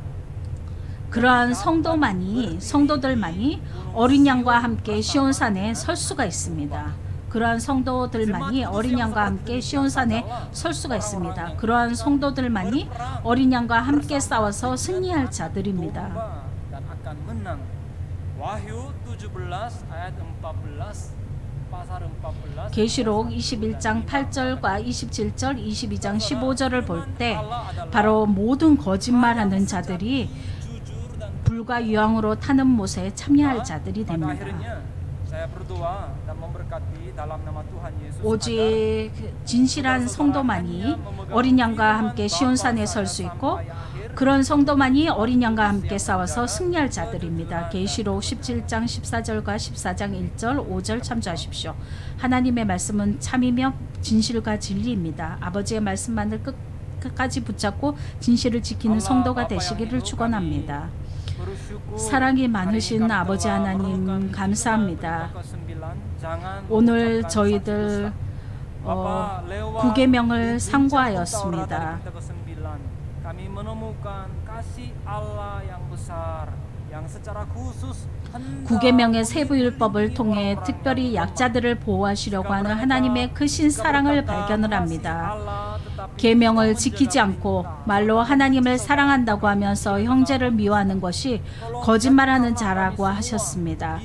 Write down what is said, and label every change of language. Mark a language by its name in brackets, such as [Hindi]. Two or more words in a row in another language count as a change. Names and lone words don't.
[Korean] 그러한 성도들만이 어린 양과 함께 시온산에 설 수가 있습니다. 그러한 성도들만이 어린 양과 함께 시온산에 설 수가 있습니다. 그러한 성도들만이 어린 양과 함께 싸워서 승리할 자들입니다. [Indonesian] Dan akan menang. Wahyu 17 ayat 14 pasal 14. [Korean] 계시록 21장 8절과 27절, 22장 15절을 볼 때 바로 모든 거짓말하는 자들이 불과 유황으로 타는 못에 참여할 자들이 됩니다. [Indonesian] Saya berdoa dan memberkati dalam nama Tuhan Yesus. [Korean] 오직 진실한 성도만이 어린 양과 함께 시온산에 설 수 있고 그런 성도만이 어린 양과 함께 싸워서 승리할 자들입니다. 계시록 17장 14절과 14장 1절 5절 참조하십시오. 하나님의 말씀은 참이며 진실과 진리입니다. 아버지의 말씀만을 끝까지 붙잡고 진실을 지키는 성도가 되시기를 축원합니다. 사랑이 많으신 아버지 하나님 감사합니다. 오늘 저희들 9계명을 상고하였습니다. [Indonesian] Kami menemukan kasih Allah yang besar yang secara khusus [Korean] 9계명의 세부율법을 통해 특별히 약자들을 보호하시려고 하는 하나님의 크신 사랑을 발견을 합니다. 계명을 지키지 않고 말로 하나님을 사랑한다고 하면서 형제를 미워하는 것이 거짓말하는 자라고 하셨습니다.